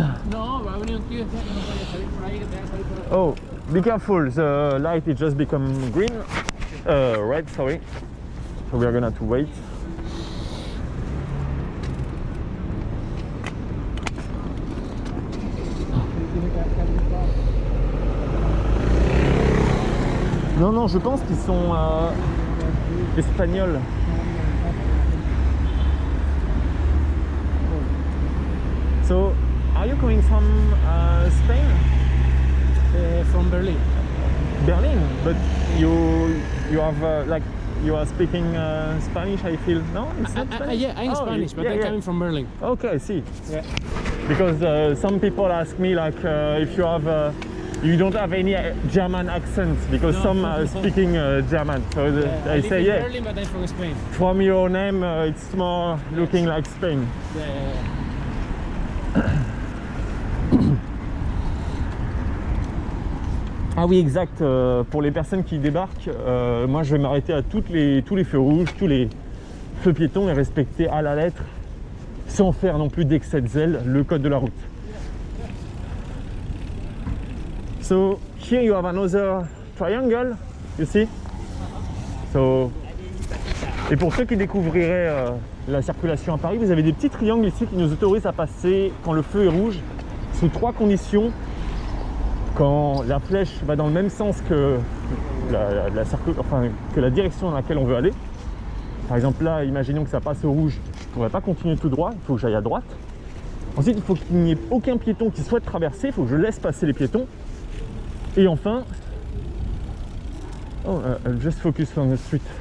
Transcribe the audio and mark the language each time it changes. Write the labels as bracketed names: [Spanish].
[Spanish] No, va a venir un tío que no vaya a salir por ahí, que te vaya a salir por ahí. [English] Oh, be careful. The light is just become green. Red, sorry. So we are gonna have to wait. [French] Non, non, je pense qu'ils sont espagnols. [English] So, are you coming from Spain? From Berlin. Berlin, but you have like you are speaking Spanish. I feel no, it's not Spanish. Yeah, I'm Oh, Spanish, but yeah, I'm yeah. coming from Berlin. Okay, I see. Yeah. Because some people ask me like if you have you don't have any German accent because No. some are speaking German. So I I live say in yeah. Berlin, but I'm from Spain. From your name, it's more looking like Spain. Yeah. [French] Ah oui, exact. Pour les personnes qui débarquent, moi je vais m'arrêter à tous les feux rouges, tous les feux piétons et respecter à la lettre, sans faire non plus d'excès de zèle, le code de la route. [English] So here you have another triangle, you see. [French] So, et pour ceux qui découvriraient la circulation à Paris, vous avez des petits triangles ici qui nous autorisent à passer quand le feu est rouge, sous 3 conditions. Quand la flèche va dans le même sens que que la direction dans laquelle on veut aller. Par exemple là, imaginons que ça passe au rouge, on ne va pas continuer tout droit, il faut que j'aille à droite. Ensuite, il faut qu'il n'y ait aucun piéton qui souhaite traverser, il faut que je laisse passer les piétons. Et enfin, [English] just focus on the street.